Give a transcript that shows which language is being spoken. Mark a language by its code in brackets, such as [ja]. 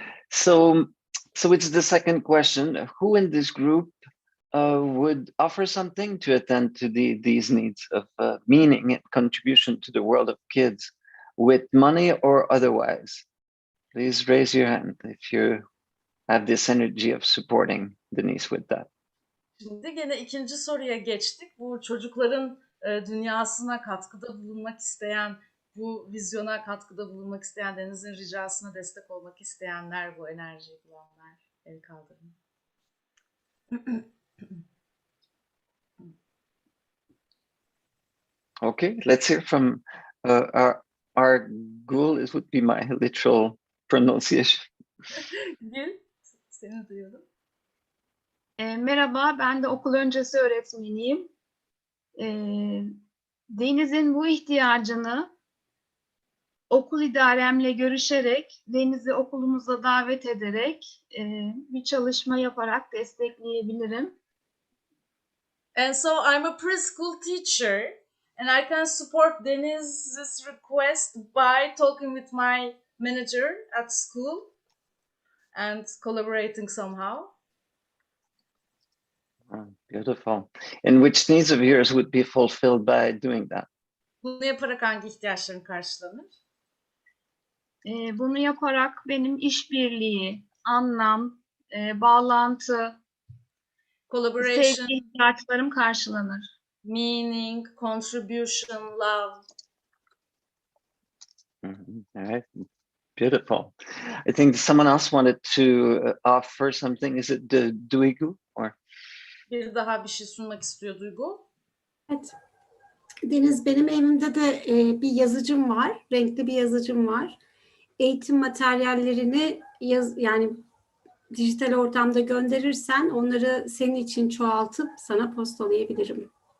[en] So it's the second question. Who in this group would offer something to attend to these needs of meaning and contribution to the world of kids with money or otherwise? Please raise your hand if you have this energy of supporting Denise with that. [tr] Şimdi gene ikinci soruya geçtik. Bu çocukların dünyasına katkıda bulunmak isteyen, bu vizyona katkıda bulunmak isteyen, Deniz'in ricasına destek olmak isteyenler, bu enerjiyi bulanlar, el kaldırın. [en] Okay, let's hear from our Gul. It would be my literal pronunciation. [tr] Gül, seni duyuyorum. Merhaba, ben de okul öncesi öğretmeniyim. Deniz'in bu ihtiyacını okul idaremle görüşerek, Deniz'i okulumuza davet ederek bir çalışma yaparak destekleyebilirim. [en] And so I'm a preschool teacher and I can support Deniz's request by talking with my manager at school and collaborating somehow. Oh, beautiful. And which needs of yours would be fulfilled by doing that? [tr] Bunu yaparak hangi ihtiyaçların karşılanır? Bunu yaparak benim işbirliği, anlam, bağlantı, [en] Collaboration, [tr] sevgi ihtiyaçlarım karşılanır. [en] meaning, contribution, love. All right. Beautiful. I think someone else wanted to offer something. Is it Duygu or? [tr] Bir daha bir şey sunmak istiyor Duygu. Evet. Deniz, benim evimde de bir yazıcım var. Renkli bir yazıcım var. Eğitim materyallerini yani dijital ortamda gönderirsen onları senin için çoğaltıp sana postalayabilirim.